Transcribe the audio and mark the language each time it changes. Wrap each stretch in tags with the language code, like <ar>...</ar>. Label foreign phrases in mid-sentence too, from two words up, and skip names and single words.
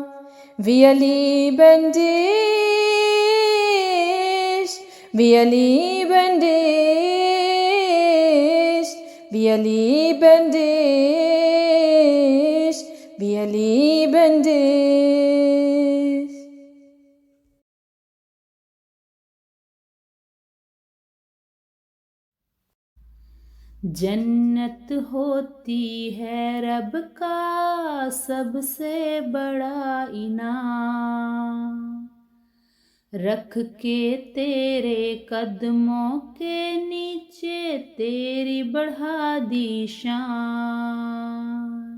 <de>Wir lieben dich, wir lieben dich, wir lieben dich, wir lieben dich.</de> <hi>जन्नत होती है रब का सबसे बड़ा इनाम, रख के तेरे कदमों के नीचे तेरी बढ़ा दी शान।</hi>